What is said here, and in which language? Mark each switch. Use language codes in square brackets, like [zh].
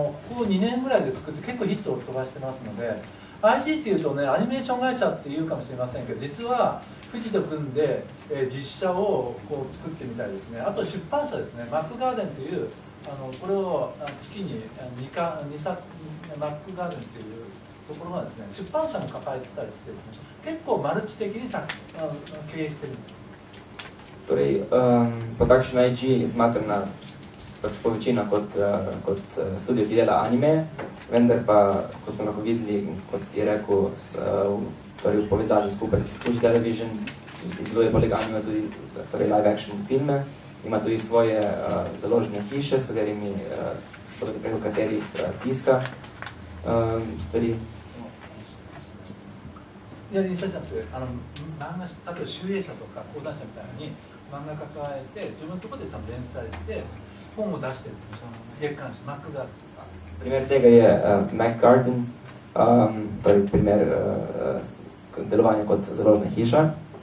[ja] こ2年ぐらいで作って結構ヒットを飛ばしてますので IG っていうとねアニメーション会社っていうかもしれませんけど実は富士と組んで、実写を作ってみたいですね。あと出版社ですねマックガーデンというこれを月に2作マックガーデンっていうところがですね出版社も抱えてたりしてですね結構マルチ的に経営してるんです。 [sl] Torej, Production IG je smatrana po večino kot studio, ki dela anime, vendar pa, kot smo lahko videli, kot je rekel, torej v povezavi skupaj s Fuji Television, izdeluje poleg anime tudi live action filme, ima tudi svoje založne hiše, s katerimi, preko katerih tiska stvari. [ja] いや印刷じゃなくて漫画例えば集英社とか講談社みたいに漫画抱えて自分のところでちゃんと連載して本を出してるんですよ月刊誌マックガーデンとか。 [sl] Primer tega je Mac Garden, torej primer delovanja kot založna hiša.